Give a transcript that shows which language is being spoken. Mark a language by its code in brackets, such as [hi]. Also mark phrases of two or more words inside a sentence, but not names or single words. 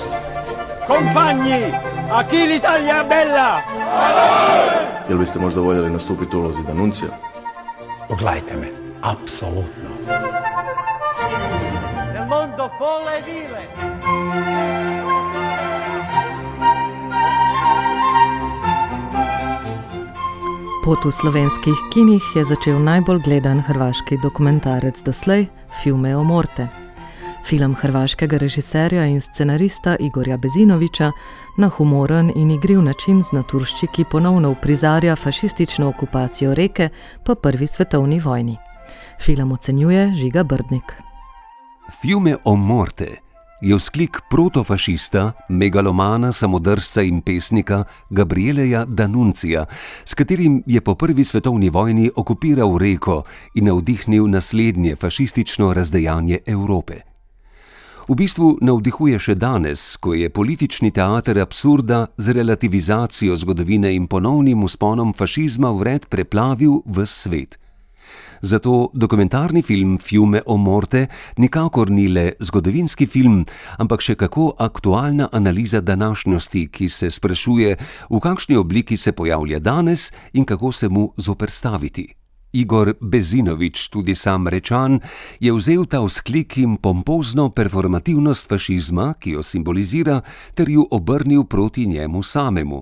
[it] Compagni, a chi l'Italia bella? [hr] Jel biste možda voljeli nastupiti u ulozi D'Annunzija? Pogledajte me, apsolutno. [it] Nel mondo folle e vile. [sl] Pot v slovenskih kinih je začel najbolj gledan hrvaški dokumentarec doslej, Fiume o morte. Film hrvaškega režiserja in scenarista Igorja Bezinovića na humoren in igriv način z naturščiki ponovno uprizarja fašistično okupacijo Reke po prvi svetovni vojni. Film ocenjuje Žiga Brdnik. Fiume o morte je vzklik protofašista, megalomana, samodržca in pesnika Gabrieleja D'Annunzija, s katerim je po prvi svetovni vojni okupiral Reko in navdihnil naslednje fašistično razdejanje Evrope. V bistvu navdihuje še danes, ko je politični teater absurda z relativizacijo zgodovine in ponovnim vzponom fašizma vred preplavil ves svet. Zato dokumentarni film Fiume o morte nikakor ni le zgodovinski film, ampak še kako aktualna analiza današnjosti, ki se sprašuje, v kakšni obliki se pojavlja danes in kako se mu zoperstaviti. Igor Bezinović, tudi sam Rečan, je vzel ta vzklik in pompozno performativnost fašizma, ki jo simbolizira, ter ju obrnil proti njemu samemu.